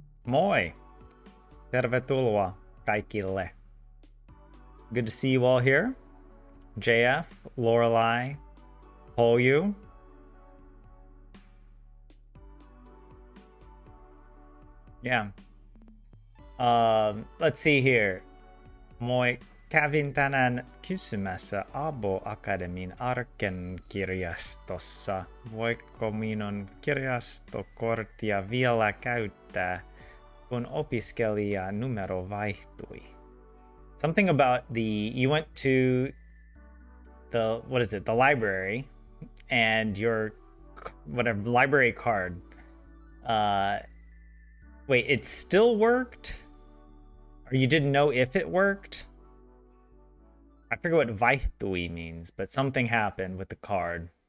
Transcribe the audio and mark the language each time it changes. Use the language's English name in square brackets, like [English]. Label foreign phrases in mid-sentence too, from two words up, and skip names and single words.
[Finnish] Moi! Tervetuloa kaikille. [English] Good to see you all here. JF, Lorelei, Polyu. Yeah. Let's see here. [Finnish] Moi kävin tänään kysymässä Abo Akademin Arkenkirjastossa. Voiko minun kirjastokorttia vielä käyttää, kun opiskelijanumero vaihtui? [English] Something about you went to the library, and your whatever library card. Wait, it still worked? Or you didn't know if it worked? I forget what vaihtui means, but something happened with the card.